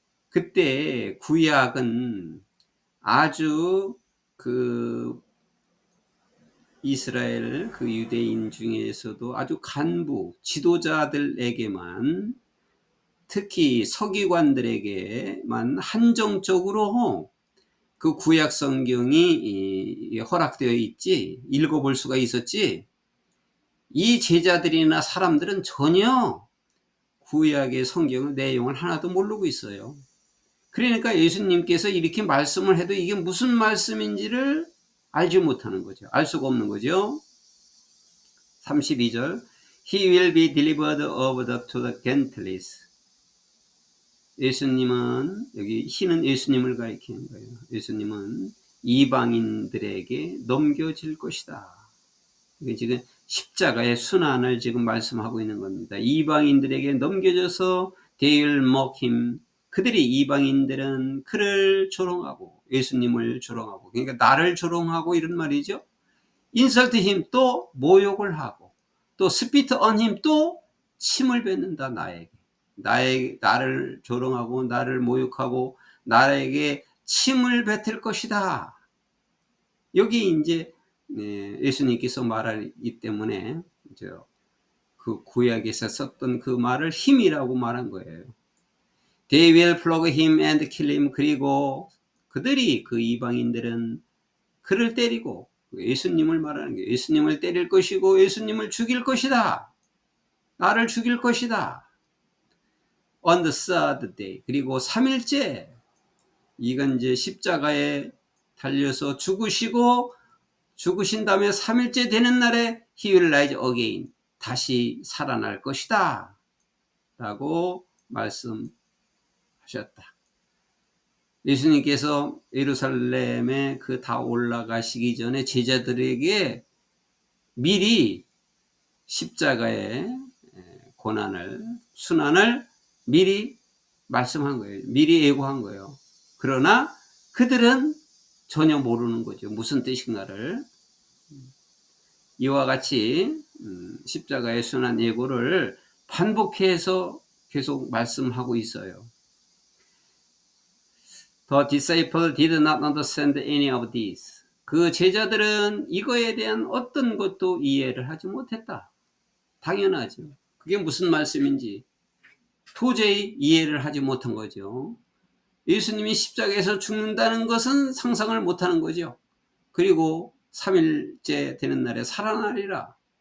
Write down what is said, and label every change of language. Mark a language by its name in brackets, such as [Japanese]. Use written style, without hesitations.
[Korean] 그때 구약은 아주 그 이스라엘 그 유대인 중에서도 아주 간부 지도자들에게만, 특히 서기관들에게만 한정적으로 그 구약 성경이 허락되어 있지, 읽어볼 수가 있었지, 이 제자들이나 사람들은 전혀 구약의 성경 내용을 하나도 모르고 있어요. 그러니까 예수님께서 이렇게 말씀을 해도 이게 무슨 말씀인지를 알지 못하는 거죠. 알 수가 없는 거죠. [English] 32절 He will be delivered over to the Gentiles. [Korean] 예수님은, 여기 He는 예수님을 가리키는 거예요. 예수님은 이방인들에게 넘겨질 것이다. 이게 지금 십자가의 순환을 지금 말씀하고 있는 겁니다. 이방인들에게 넘겨져서 [English] they will mock him. [Korean] 그들이 이방인들은 그를 조롱하고 예수님을 조롱하고, 그러니까 나를 조롱하고 이런 말이죠. [English] 인설트 힘, [Korean] 또 모욕을 하고, 또 [English] 스피트 언 힘, [Korean] 또 침을 뱉는다. 나를 조롱하고 나를 모욕하고 나에게 침을 뱉을 것이다. 여기 이제 예수님께서 말하기 때문에 그 구약에서 썼던 그 말을 힘이라고 말한 거예요. [English] They will flog him and kill him. [Korean] 그리고 그들이, 그 이방인들은 그를 때리고, 예수님을 말하는 게 예수님을 때릴 것이고 예수님을 죽일 것이다. 나를 죽일 것이다. [English] On the third day. [Korean] 그리고 3일째, 이건 이제 십자가에 달려서 죽으신 다음에 3일째 되는 날에 [English] he will rise again. [Korean] 다시 살아날 것이다. 라고 말씀하셨다. 예수님께서 예루살렘에 그 다 올라가시기 전에 제자들에게 미리 십자가의 고난을, 순환을 미리 말씀한 거예요. 미리 예고한 거예요. 그러나 그들은 전혀 모르는 거죠. 무슨 뜻인가를. 이와 같이 십자가의 순환 예고를 반복해서 계속 말씀하고 있어요. [English] The disciples did not understand any of this. [Korean] 그 제자들은 이거에 대한 어떤 것도 이해를 하지 못했다. 당연하죠. 그게 무슨 말씀인지 도저히 이해를 하지 못한 거죠. 예수님이 십자가에서 죽는다는 것은 상상을 못하는 거죠. 그리고 3일째 되는 날에 살아나리라.